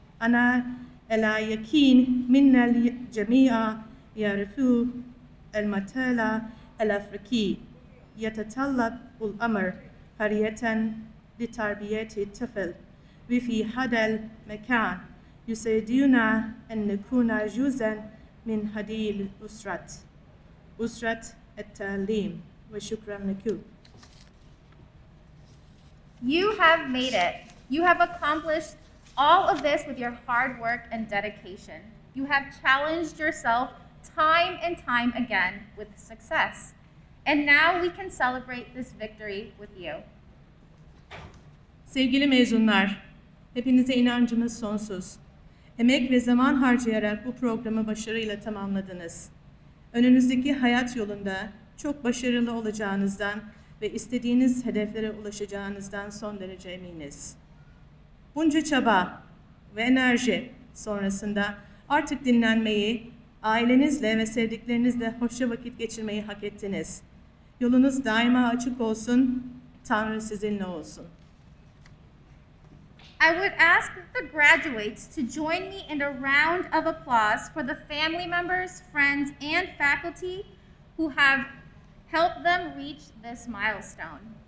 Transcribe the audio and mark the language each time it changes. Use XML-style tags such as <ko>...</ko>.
<ar>أنا على يقين من الجميع يعرفوا المثل الأفريقي يتطلب الأمر قرية لتربية الطفل، وفي هذا المكان يساعدنا أن نكون جزءا من هذه الأسرة، أسرة التعليم. وشكرا لكم.</ar> <en>You have made it. You have accomplished all of this with your hard work and dedication. You have challenged yourself time and time again with success. And now we can celebrate this victory with you.</en> <tr>Sevgili mezunlar, hepinize inancımız sonsuz. Emek ve zaman harcayarak bu programı başarıyla tamamladınız. Önünüzdeki hayat yolunda çok başarılı olacağınızdan ve istediğiniz hedeflere ulaşacağınızdan son derece eminiz. Bunca çaba ve enerji sonrasında artık dinlenmeyi, ailenizle ve sevdiklerinizle hoşça vakit geçirmeyi hak ettiniz. Yolunuz daima açık olsun, Tanrı sizinle olsun.</tr> <en>I would ask the graduates to join me in a round of applause for the family members, friends, and faculty who have helped them reach this milestone.</en>